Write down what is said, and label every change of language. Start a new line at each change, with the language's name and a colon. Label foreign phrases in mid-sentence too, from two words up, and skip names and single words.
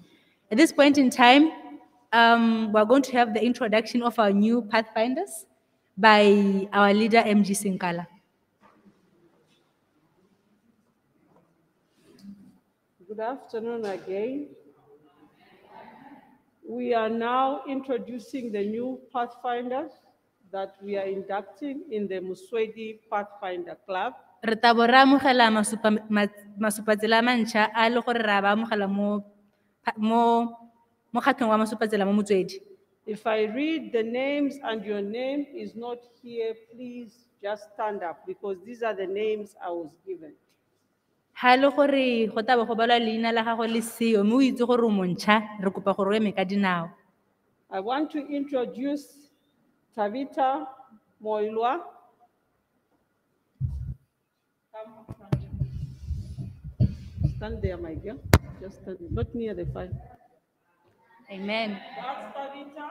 English: At this point in time, we're going to have the introduction of our new Pathfinders by our leader, MG Sinkala. Good afternoon again. We are now introducing the new Pathfinders that we are inducting in the Motswedi Pathfinder Club.
Tswana: Re tabo re amogela masupatsela a mantšha a le gore re a ba amogela mo kgatlhong wa masupatsela mo Motswedi.
English: If I read the names and your name is not here, please just stand up because these are the names I was given.
Tswana: Ha le gore go tla be go balwa leina la gago le seo mme o itse gore o montšha re kopa gore o eme ka dinao.
English: I want to introduce Tabitha Moilwa. Stand there, my girl. Just stand there, not near the fire. Amen. That's Tabitha.